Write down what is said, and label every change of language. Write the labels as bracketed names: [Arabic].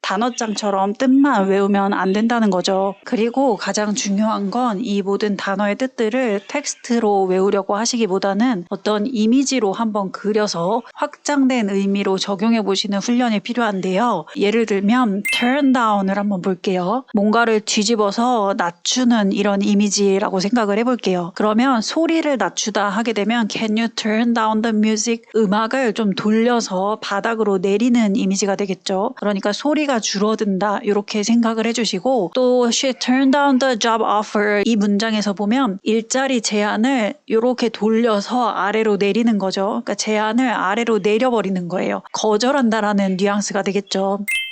[Korean] 단어장처럼 뜻만 외우면 안 된다는 거죠. 그리고 가장 중요한 건 이 모든 단어의 뜻들을 텍스트로 외우려고 하시기보다는 어떤 이미지로 한번 그려서 확장된 의미로 적용해 보시는 훈련이 필요한데요. 예를 들면 turn down을 한번 볼게요. 뭔가를 뒤집어서 낮추는 이런 이미지라고 생각을 해볼게요. 그러면 소리를 낮추다 하게 되면 [English] can you turn down the music? [Korean] 음악을 좀 돌려서 바닥으로 내리는 이미지가 되겠죠. 그러니까 소리가 줄어든다 이렇게 생각을 해주시고 또 [English] she turned down the job offer [Korean] 이 문장에서 보면 일자리 제안을 이렇게 돌려서 아래로 내리는 거죠. 그러니까 제안을 아래로 내려버리는 거예요. 거절한다라는 뉘앙스가 되겠죠.